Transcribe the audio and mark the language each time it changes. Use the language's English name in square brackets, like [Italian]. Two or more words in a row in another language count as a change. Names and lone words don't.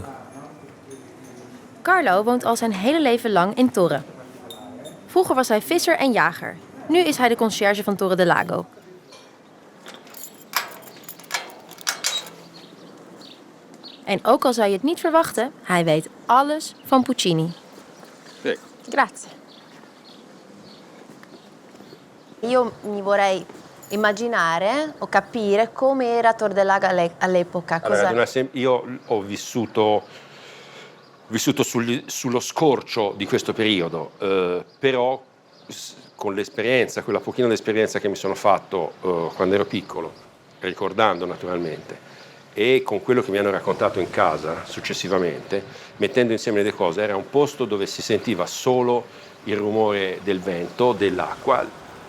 [Dutch] Carlo woont al zijn hele leven lang in Torre. Vroeger was hij visser en jager. Nu is hij de conciërge van Torre del Lago. En ook al zou je het niet verwachten, hij weet alles van Puccini. [Italian] Prego. Grazie. Io mi vorrei immaginare o capire come era Torre del Lago all'epoca. Allora, io ho vissuto sullo scorcio di questo periodo, però con l'esperienza, quella pochina di esperienza che mi sono fatto quando ero piccolo, ricordando naturalmente, e con quello che mi hanno raccontato in casa successivamente, mettendo insieme le cose, era un posto dove si sentiva solo il rumore del vento, dell'acqua.